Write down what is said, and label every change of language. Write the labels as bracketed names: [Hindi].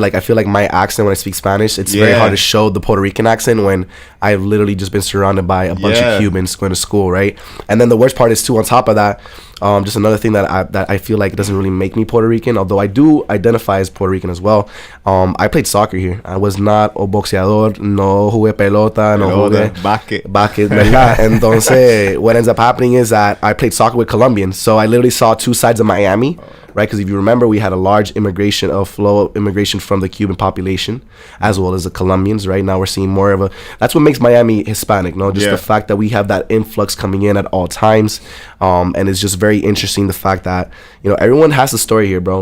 [English] Like, I feel like my accent when I speak Spanish, it's very hard to show the Puerto Rican accent when I've literally just been surrounded by a bunch of Cubans going to school, right? And then the worst part is too, on top of that, just another thing that I feel like doesn't really make me Puerto Rican, although I do identify as Puerto Rican as well. I played soccer here. I was not a [Spanish] boxeador, no jugué pelota, no jugué basket, ¿verdad? [English] Entonces, what ends up happening is that I played soccer with Colombians, so I literally saw two sides of Miami, right? Because if you remember, we had a large flow of immigration from the Cuban population as well as the Colombians. Right now, we're seeing more of that's what makes Miami Hispanic, no? Just the fact that we have that influx coming in at all times, and it's just very interesting the fact that everyone has a story here, bro.